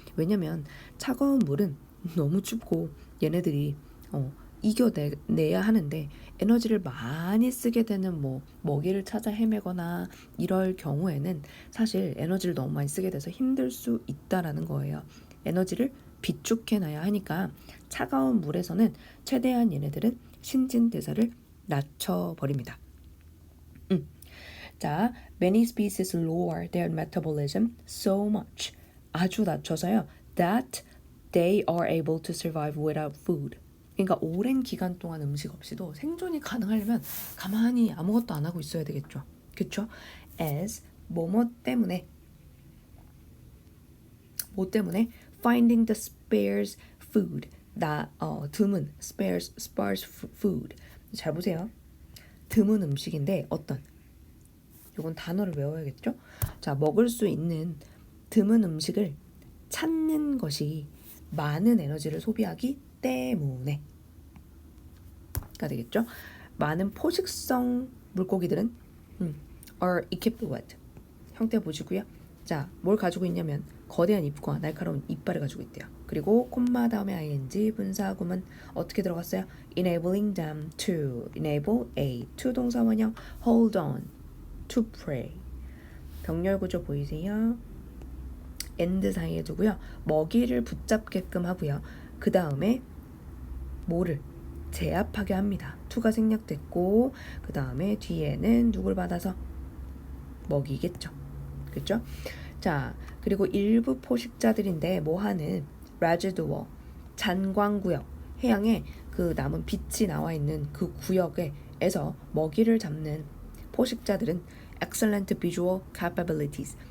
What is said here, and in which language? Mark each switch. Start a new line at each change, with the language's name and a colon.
Korean: 왜냐면 차가운 물은 너무 춥고 얘네들이 이겨내야 하는데 에너지를 많이 쓰게 되는 먹이를 찾아 헤매거나 이럴 경우에는 사실 에너지를 너무 많이 쓰게 돼서 힘들 수 있다라는 거예요. 에너지를 비축해놔야 하니까 차가운 물에서는 최대한 얘네들은 신진대사를 낮춰버립니다.
English: 자, many species lower their metabolism so much.
Korean: 아주 낮춰서요.
English: That they are able to survive without food.
Korean: 그러니까 오랜 기간 동안 음식 없이도 생존이 가능하려면 가만히 아무것도 안 하고 있어야 되겠죠. 그렇죠?
English: As
Korean: 뭐 때문에
English: finding the sparse food.
Korean: 드문 sparse food. 잘 보세요. 드문 음식인데 어떤 요건 단어를 외워야겠죠? 자, 먹을 수 있는 드문 음식을 찾는 것이 많은 에너지를 소비하기 때문에 가 되겠죠. 많은 포식성 물고기들은
English: are equipped with
Korean: 형태 보시고요. 자, 뭘 가지고 있냐면 거대한 입과 날카로운 이빨을 가지고 있대요. 그리고 콤마 다음에 ing 분사구문 어떻게 들어갔어요?
English: enabling them to enable a to
Korean: 동사 원형
English: hold on to pray.
Korean: 병렬 구조 보이세요? and 사이에 두고요. 먹이를 붙잡게끔 하고요. 그 다음에 뭐를 제압하게 합니다. to가 생략됐고 그 다음에 뒤에는 누굴 받아서 먹이겠죠. 그렇죠? 자, 그리고 일부 포식자들인데 뭐 하는 residual 잔광구역 해양에 그 남은 빛이 나와 있는 그 구역에서 먹이를 잡는 포식자들은
English: excellent visual capabilities.